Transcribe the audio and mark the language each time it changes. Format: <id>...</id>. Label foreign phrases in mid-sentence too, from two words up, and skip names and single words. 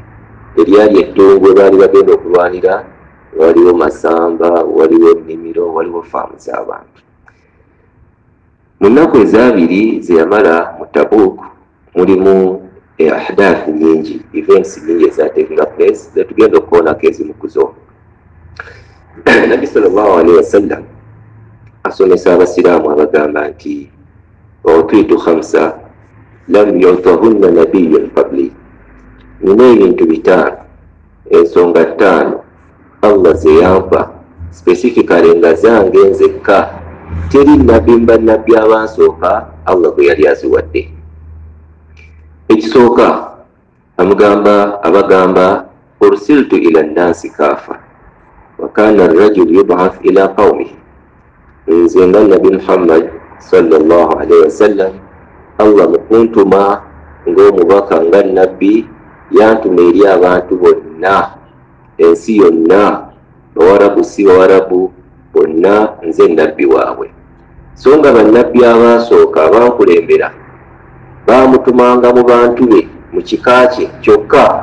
<lg>Eryali eddungu baali bagenda okulwanira, waliwo masamba, waliwo ennimiro, waliwo faamu z'abantu. Mu nnaku ezaabiri ze yamala mu Tabuk mulimu ahdath nyingi, events nyingi ezateekinga place, zetugenda okukoonako ezimu ku zo. Nabbi</lg> <ar>صلى الله عليه وسلم</ar> <lg>asomesa Abasiraamu abagamba nti</lg> <ar>أعطيت 5 لم يعطهن نبي قبلي.</ar> <lg>Nina ebintu 5, ensonga 5 Allah ze yampa specifically nga zange nzekka, teri nabbi mbannabbi abansooka Allah bwe yali aziwadde. Ekisooka abagamba</lg> <ar>أرسلت إلى الناس كافة وكان الرجل يبعث إلى قومه.</ar> <lg>Nze nga Nabbi Muhammad</lg> <ar>صلى الله عليه وسلم,</ar> <lg>Allah mukuntuma ng'omubaka nga nabbi, yantuma eri abantu bonna, ensi yonna, Bawarabu si Bawarabu, bonna nze nabbi waabwe. So nga bannabbi abaasooka abankulembera bamutumanga mu bantu be mu kika kye kyokka.</lg>